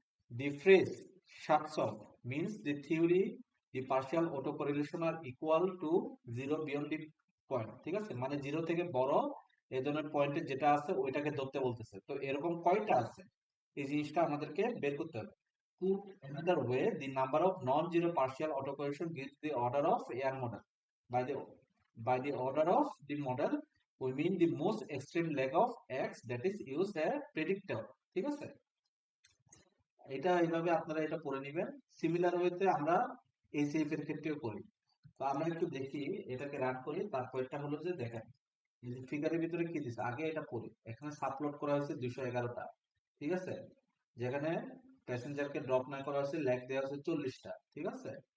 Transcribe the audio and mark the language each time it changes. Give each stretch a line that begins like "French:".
English: The phrase shuts off means the theory the partial autocorrelation are equal to zero beyond the point,
Bangla: ঠিক আছে। মানে zero থেকে বড় এই ধরনের পয়েন্টে যেটা আছে ওইটাকে ধরতে বলতেছে। তো এরকম কয়টা আছে এই জিনিসটা আমাদেরকে বের করতে হবে।
English: Put another way, the number of non-zero partial autocorrelation gives the order of AR model. By the by the order of the model, we mean the most extreme leg of X that is used as predictor,
Bangla: ঠিক আছে। এটা এইভাবে আপনারা এটা পড়ে নিবেন। Similar ওয়েতে আমরা এসিএফ এর ক্ষেত্রেও করি। তো আমরা একটু দেখি, এটাকে রান করি, তারপরটা হলো যে দেখেন এই যে ফিগারের ভিতরে কি দিছে, আগে এটা পড়ি। এখানে সাবপ্লট করা হয়েছে 211টা, ঠিক আছে। যেখানে প্যাসেঞ্জারকে ড্রপ না করা হয়েছে, ল্যাগ দেওয়া হয়েছে 40টা, ঠিক আছে।